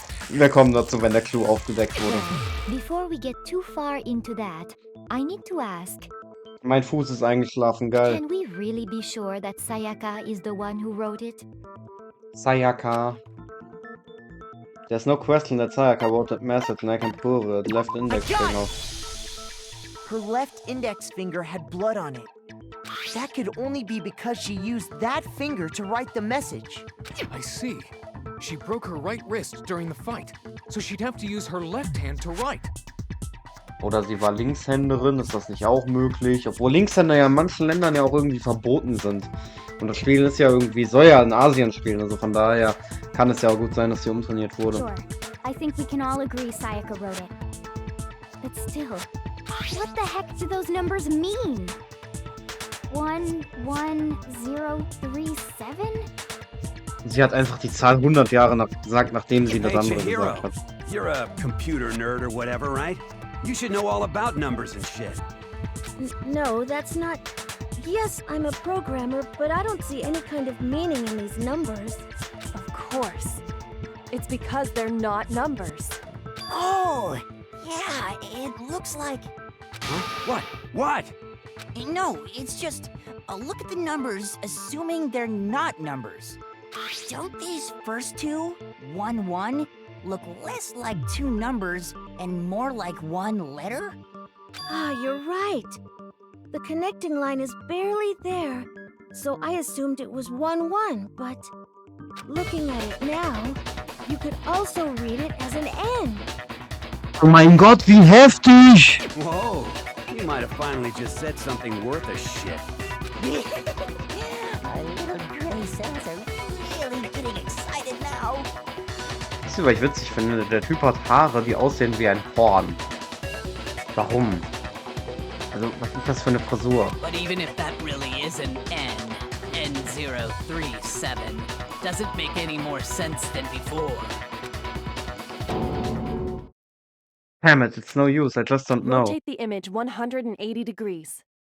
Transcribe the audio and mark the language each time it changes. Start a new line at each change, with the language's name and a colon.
German: Wir kommen dazu, wenn der Clou aufgedeckt wurde.
English: Before we get too far into that, I need to ask,
German: Mein Fuß ist eingeschlafen, geil.
English: can we really be sure that Sayaka is the one who wrote it? Sayaka. There's no question that Sayaka wrote that message and I can prove it. Left index finger. Her left index finger had blood on it. That could only be because she used that finger to write the message. I see. She broke her right wrist during the fight, so she'd have to use her left hand to write.
German: Oder sie war Linkshänderin, ist das nicht auch möglich? Obwohl Linkshänder ja in manchen Ländern ja auch irgendwie verboten sind. Und das Spiel ist ja irgendwie, soll ja in Asien spielen, also von daher kann es ja auch gut sein, dass sie umtrainiert wurde.
English: Sure. I think we can all agree Sayaka wrote it. But still, what the heck do those numbers mean? 11037?
German: Sie hat einfach die Zahl 100 Jahre gesagt, nachdem sie das
English: Hey,
German: andere
English: Chihiro,
German: gesagt hat.
English: you're a computer nerd or whatever, right? You should know all about numbers and shit. No, that's not... Yes, I'm a programmer, but I don't see any kind of meaning in these numbers. Of course. It's because they're not numbers. Oh, yeah, it looks like... Huh? What? No, it's just look at the numbers, assuming they're not numbers. Don't these first two, 1-1, look less like two numbers and more like one letter? Ah, you're right. The connecting line is barely there, so I assumed it was 1-1, but looking at it now, you could also read it as an N.
German: Oh mein Gott, wie heftig!
English: Whoa, you might have finally just said something worth a shit. Our little granny cells are really getting excited now.
German: Wisst ihr, was ich witzig finde? Der Typ hat Haare, die aussehen wie ein Horn. Warum? Also, was ist das für eine Frisur?
English: But even if that really is an N037, doesn't make any more sense than before. Damn it, it's no use, I just don't know. Rotate the image 180 degrees.